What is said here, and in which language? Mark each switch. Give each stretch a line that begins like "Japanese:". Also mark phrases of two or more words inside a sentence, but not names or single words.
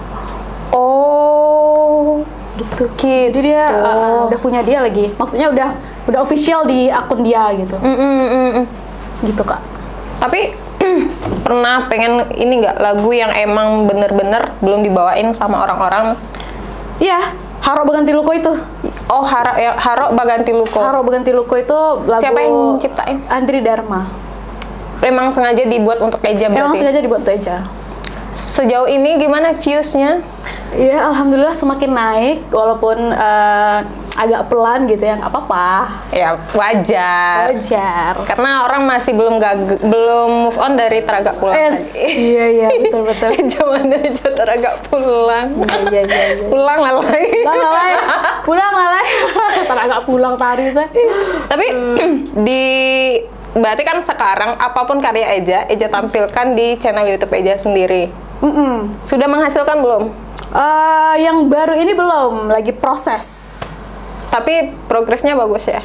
Indonesian: Oh, Gitu. Jadi dia udah punya dia lagi. Maksudnya udah official di akun dia gitu. Gitu, Kak. tapi pernah pengen ini nggak, lagu yang emang bener-bener belum dibawain sama orang-orang? Iya, Haro Baganti Luko itu. Oh, Haro Baganti Luko. Haro Baganti Luko itu lagu Siapa yang ciptain? Andri Dharma. Emang sengaja dibuat untuk Eja berarti? Emang sengaja dibuat untuk Eja. Sejauh ini gimana views-nya? Iya, alhamdulillah semakin naik walaupun agak pelan gitu ya, nggak apa-apa. Ya wajar. Wajar. Karena orang masih belum
English: move on
Indonesian: dari Taraga Pulang tadi. Iya, betul. Zamannya aja Taraga Pulang. Iya.
Minangkabau: Pulang lalai. Pulang lalai. Taraga Pulang tari saya.
Indonesian: Tapi berarti kan sekarang apapun karya Eja tampilkan di channel YouTube Eja sendiri. Sudah menghasilkan belum? Yang baru ini belum, lagi proses. Tapi progresnya bagus ya?